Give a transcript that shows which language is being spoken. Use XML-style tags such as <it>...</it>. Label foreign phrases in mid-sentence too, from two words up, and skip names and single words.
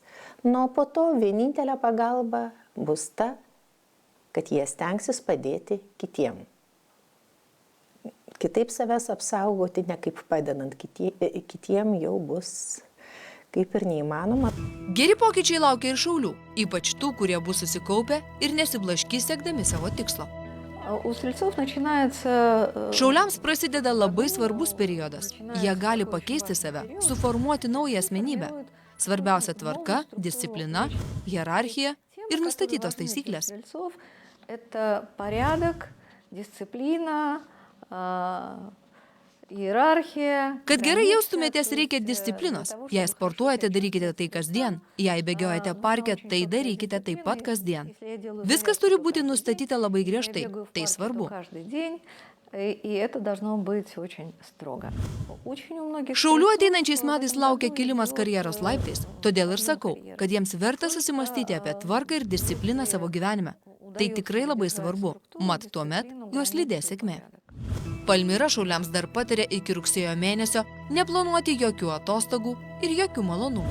<lt>Nu, po to vienintelė pagalba bus ta, kad jie stengsis padėti kitiem. Kitaip savęs apsaugoti, ne kaip padedant kitiem, jau bus kaip ir neįmanoma. Geri pokyčiai laukia ir šaulių, ypač tų, kurie bus susikaupę ir nesiblaškys siekdami savo tikslo.</lt> <ru>У стрельцов начинается...</ru> <lt>Šauliams prasideda labai svarbus periodas. Jie gali pakeisti save, suformuoti naują asmenybę. Svarbiausia tvarka, disciplina, hierarchija ir nustatytos taisyklės.</lt> <ru>Это порядок, дисциплина, иерархия.</ru> <lt>Kad gerai jaustumėtės, reikia disciplinos. Jei sportuojate, darykite tai kasdien. Jei bėgiojate parke, tai darykite taip pat kasdien. Viskas turi būti nustatyta labai griežtai. Tai svarbu.</lt> <ru>И это должно быть очень строго.</ru> <lt>Šaulių ateinančiais metais laukia kilimas karjeros laiptais. Todėl ir sakau, kad jiems verta susimastyti apie tvarką ir discipliną savo gyvenime. Tai tikrai labai svarbu. Mat tuomet juos lydės sėkmė. Palmira šauliams dar patarė iki rugsėjo mėnesio neplanuoti jokių atostogų ir jokių malonumų.</lt>